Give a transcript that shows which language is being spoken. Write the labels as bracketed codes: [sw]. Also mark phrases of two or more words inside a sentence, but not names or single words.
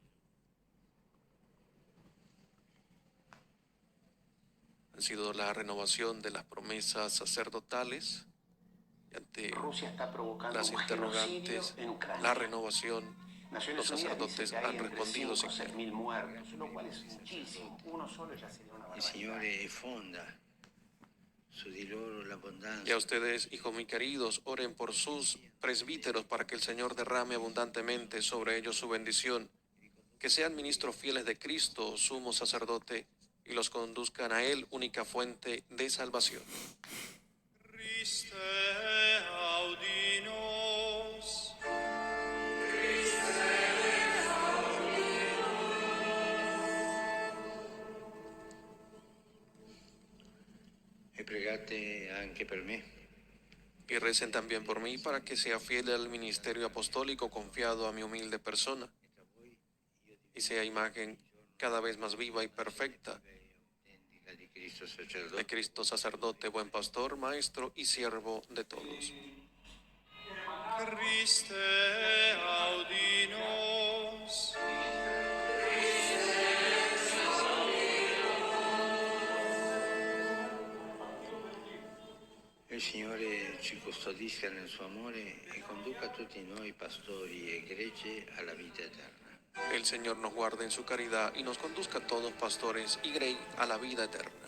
[es] Han sido la renovación de las promesas sacerdotales y ante Rusia está provocando las un genocidio interrogantes, en Ucrania. la renovación, Naciones los Unidas sacerdotes dice que hay han entre respondido 5 o sin 6.000 muertos, lo cual es muchísimo. Uno solo ya sería una [it] Il [es] barbaridad. [it] Signore fonda su di loro [es] Y a [it] l'abbondanza. [es] ustedes, hijos muy queridos, oren por sus presbíteros para que el Señor derrame abundantemente sobre ellos su bendición, que sean ministros fieles de Cristo, sumo sacerdote, y los conduzcan a Él, única fuente de salvación. [la] Christe audi nos. [it] E pregate anche per me, [es] Y recen también por mí para que sea fiel al ministerio apostólico confiado a mi humilde persona y sea imagen cada vez más viva y perfecta [it] la di Cristo [es] de sacerdote. Cristo sacerdote, buen pastor, maestro y siervo de todos. [la] Christe audi nos. [it] Il Signore ci custodisca nel suo amore e conduca tutti noi pastori e gregge alla vita eterna. [es] El Señor nos guarde en su caridad y nos conduzca a todos, pastores y grey, a la vida eterna.